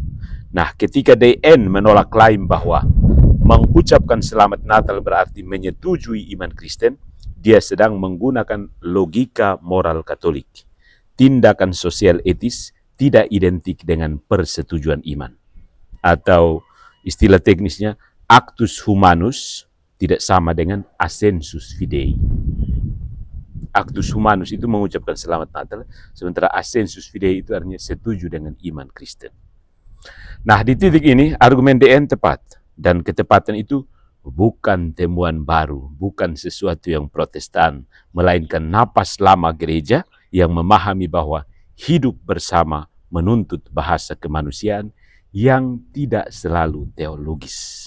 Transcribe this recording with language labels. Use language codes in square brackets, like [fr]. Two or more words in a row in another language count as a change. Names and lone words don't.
[id] Nah, ketika DN menolak klaim bahwa mengucapkan selamat Natal berarti menyetujui iman Kristen, dia sedang menggunakan logika moral Katolik. Tindakan sosial etis tidak identik dengan persetujuan iman. Atau istilah teknisnya, [la] actus humanus [id] tidak sama dengan [la] assensus fidei. Actus humanus [id] itu mengucapkan selamat Natal, sementara [la] assensus fidei [id] itu artinya setuju dengan iman Kristen. Nah, di titik ini argumen DN tepat, dan ketepatan itu bukan temuan baru, bukan sesuatu yang Protestan, melainkan napas lama gereja yang memahami bahwa hidup bersama menuntut bahasa kemanusiaan yang tidak selalu teologis.